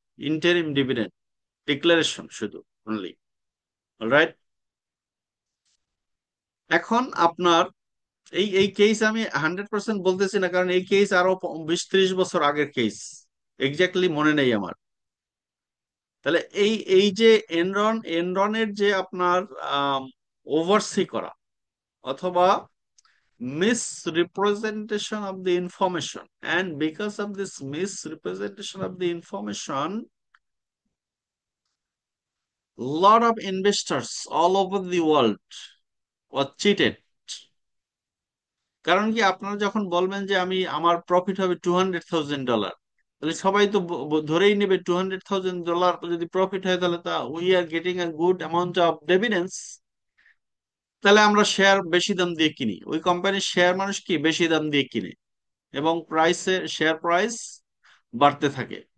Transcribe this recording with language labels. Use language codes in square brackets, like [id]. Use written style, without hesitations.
[bn] Interim dividend declaration শুধু only. Alright, এখন আপনার এই এই কেস আমি 100% বলতেছি না, কারণ এই কেস আরো 20-30 বছর আগের কেস, এক্স্যাক্টলি মনে নেই আমার। তাহলে এই যে এনরনের যে আপনার ওভারসি করা অথবা [en] misrepresentation of the information, and because of this misrepresentation of the information, lot of investors all over the world were cheated। [bn] কারণ কি আপনারা যখন বলবেন যে আমার প্রফিট হবে $200,000, তাহলে সবাই তো ধরেই নেবে $200,000 যদি প্রফিট হয় তাহলে তা [en] we are getting a good amount of dividends, [bn] তাহলে আমরা শেয়ার বেশি দাম দিয়ে কিনি, ওই কোম্পানির শেয়ার মানুষ কি বেশি দাম দিয়ে কিনে এবং শেয়ার প্রাইস বাড়তে থাকে।